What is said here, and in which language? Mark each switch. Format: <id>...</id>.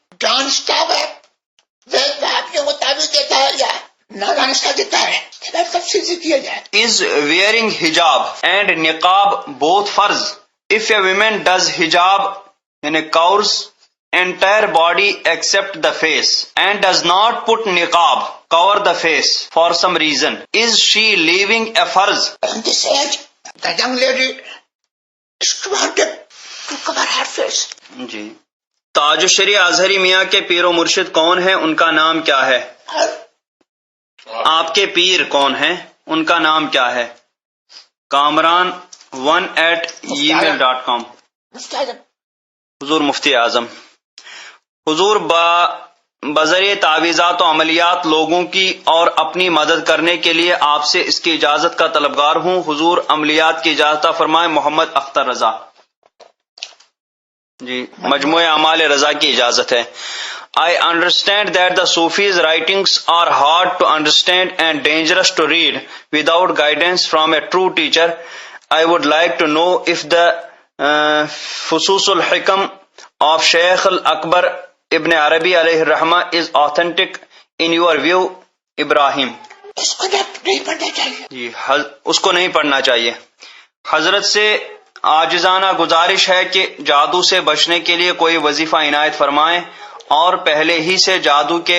<ur>جانتا ہے زید وہابیوں کو تعویذ دیتا ہے یا نادانستہ دیتا ہے، تفصیل سے کیا جائے۔</ur> <en>Is wearing hijab and niqab both farz? If a woman does hijab and covers entire body except the face and does not put niqab, cover the face for some reason, is she leaving a farz? In this age, the young lady is wanted to cover her face.</en> <ur>جی، تاج الشریعہ اظہری میاں کے پیر و مرشد کون ہیں؟ ان کا نام کیا ہے؟ آپ کے پیر کون ہیں؟ ان کا نام کیا ہے؟ kamran1@gmail.com۔ حضور مفتی اعظم۔ حضور بذریعہ تعویذات و عملیات لوگوں کی اور اپنی مدد کرنے کے لیے آپ سے اس کی اجازت کا طلبگار ہوں۔ حضور عملیات کی اجازت فرمائیں۔ محمد اختر رضا۔ جی، مجموعہ اعمال رضا کی اجازت ہے۔</ur> <en>I understand that the Sufis' writings are hard to understand and dangerous to read without guidance from a true teacher. I would like to know if the Fusus al-Hikam of Shaykh al-Akbar Ibn Arabi alayhi rahmah is authentic in your view, Ibrahim.</en> <ur>اس کو نہیں پڑھنا چاہیے۔ جی، اس کو نہیں پڑھنا چاہیے۔ حضرت سے عاجزانہ گزارش ہے کہ جادو سے بچنے کے لیے کوئی وظیفہ عنایت فرمائیں، اور پہلے ہی سے جادو</ur>